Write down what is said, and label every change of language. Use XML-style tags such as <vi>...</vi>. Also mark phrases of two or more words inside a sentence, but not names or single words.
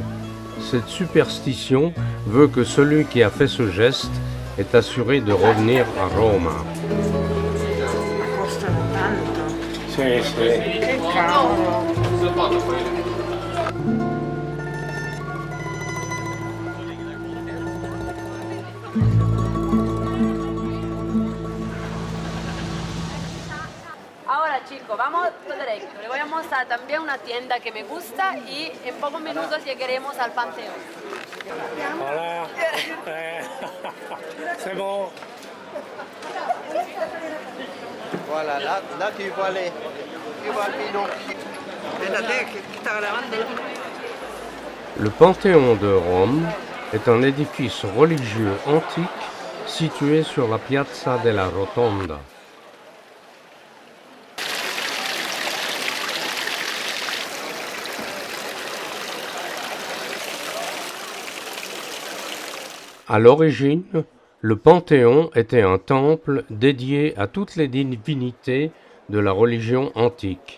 <fr>Cette superstition veut que celui qui a fait ce geste est assuré de revenir à Roma.</fr> <it>Costano tanto. Sì, sì. Che cavolo.</it> <es>Ahora chicos, vamos todo derecho. Les voy a mostrar también una tienda que me gusta y en pocos minutos llegaremos al Panteón.</es> <fr>Voilà. C'est bon. Voilà, là tu vois le Pinocchio.</fr> <it>Era te che stava lavando.</it> <fr>Le Panthéon de Rome est un édifice religieux antique situé sur la Piazza della Rotonda. À l'origine, le Panthéon était un temple dédié à toutes les divinités de la religion antique.</fr>